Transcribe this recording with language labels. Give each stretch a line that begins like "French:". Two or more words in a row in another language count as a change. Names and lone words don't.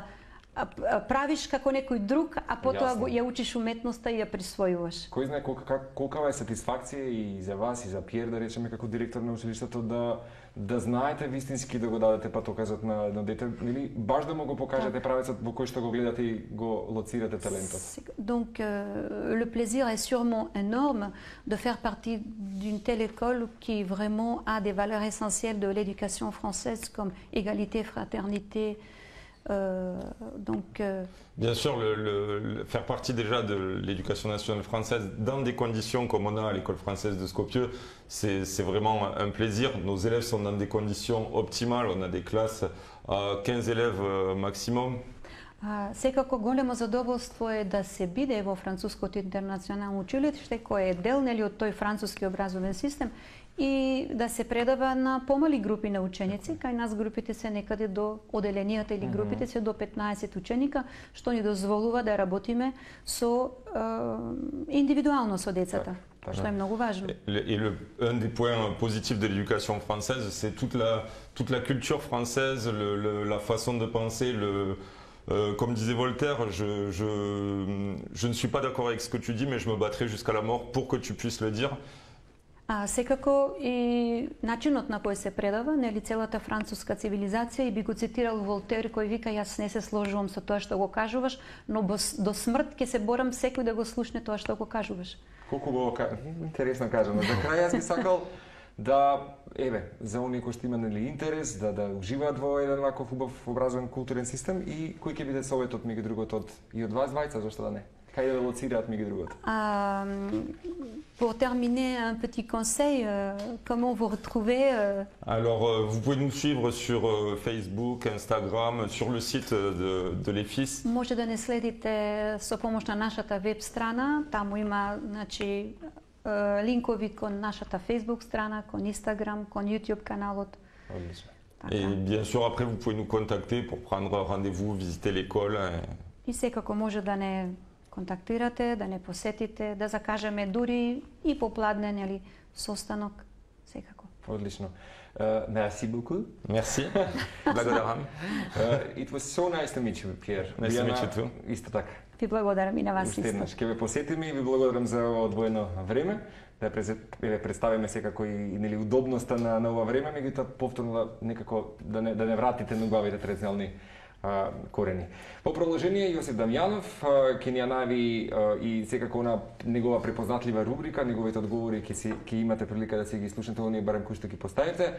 Macedonian: Правиш како некој друг, а потоа ја учиш уметноста и ја присвојуваш. Кој знае колкава е сатисфакција и за вас и за Пиер, да речеме, како директор на училиштето, да знаете вистински да го дадете патоказот на дете, или баш да му го покажете правецот во кој што го гледате и го лоцирате талентот.
French: Donc le plaisir est sûrement énorme de faire partie d'une telle école qui vraiment a des valeurs essentielles de l'éducation française comme égalité, fraternité. Bien sûr, faire partie déjà de l'éducation nationale française dans des conditions comme on a à l'école française de Skopje, c'est vraiment un plaisir. Nos élèves sont dans des conditions optimales, on a des classes à 15 élèves maximum.
Macedonian: Секако големо задоволство е да се биде во Француското интернационално училиште, кој е дел од тој француски образовен систем, и да се предава на помали групи на ученици. Кај нас групите се некаде до оделенијата или групите се до 15 ученика, што ни дозволува да работиме со индивидуално со децата, што е многу важно.
French: Et un des points positifs de l'éducation française, c'est toute la culture française, la façon de penser, comme disait Voltaire, je ne suis pas d'accord avec ce que tu dis, mais je me battrai jusqu'à la mort pour que tu puisses le dire.
Macedonian: Секако и начинот на кој се предава, нели, целата француска цивилизација, и би го цитирал Волтер, кој вика: јас не се сложувам со тоа што го кажуваш, но до смрт ќе се борам секој да го слушне тоа што го кажуваш. Колку го интересно кажано. За крај јас би сакал да, за оние кои што има, нели, интерес да уживаат во еден ваков убав образовен културен систем, и кој ќе биде советот меѓу другото и од вас двајца, зашто да не? Кај да лоцираат меѓу другото?
French: Pour terminer, un petit conseil, comment vous retrouver Alors, vous pouvez nous suivre sur Facebook, Instagram, sur le site de l'EFIS.
Macedonian: Може да не следите со помош на нашата веб страна, таму има, значи, линкови кон нашата Facebook страна, кон Instagram, кон YouTube каналот.
French: Et bien sûr, après, vous pouvez nous contacter pour prendre rendez-vous, visiter l'école.
Macedonian: И секако може да не контактирате, да не посетите, да закажеме дури и попладнен или состанок, секако. Одлично.
French: Merci beaucoup. Merci.
Macedonian: Благодарам.
English: It was so nice to meet you, Pierre. Nice to meet you too.
Macedonian: Исто така. Ви благодарам и на вас. Уште еднаш ќе ве посетиме и ви благодарам за одвоено време. Да представиме секако и нели удобноста на ова време, меѓутоа повторно некако да не вратите на главите традиционални корени. По продолжение, Јосиф Дамјанов ќе ни ја најави и секако на негова препознатлива рубрика, неговите одговори ќе имате прилика да си ги слушнете, оние барем кои што ги поставите.